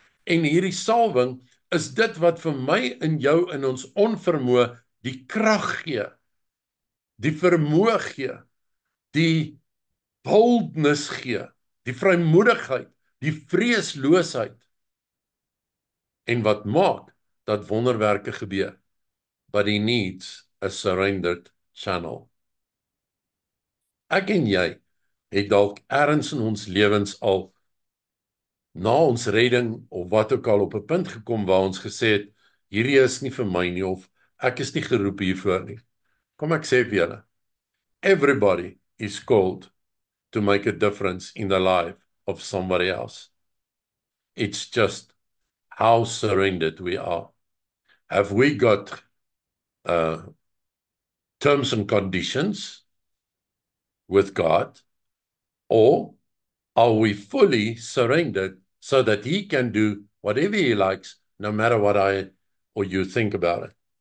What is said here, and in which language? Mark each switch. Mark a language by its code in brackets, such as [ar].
[af] En hierdie salwing is dit wat vir my en jou in ons onvermoë die krag gee, die vermoë gee, die boldness gee, die vrymoedigheid, die vreesloosheid, en wat maak dat wonderwerke gebeur. [en] But he needs a surrendered channel. [af] Ek en jy het dalk ergens in ons lewens al na ons redding of wat ook al op 'n punt gekom waar ons gesê het, hierdie is nie vir my nie, of ek is nie geroep hiervoor nie. Kom ek sê vir julle, [en] everybody is called to make a difference in the life of somebody else. It's just how surrendered we are. Have we got terms and conditions with God, or are we fully surrendered so that He can do whatever He likes, no matter what I or you think about it?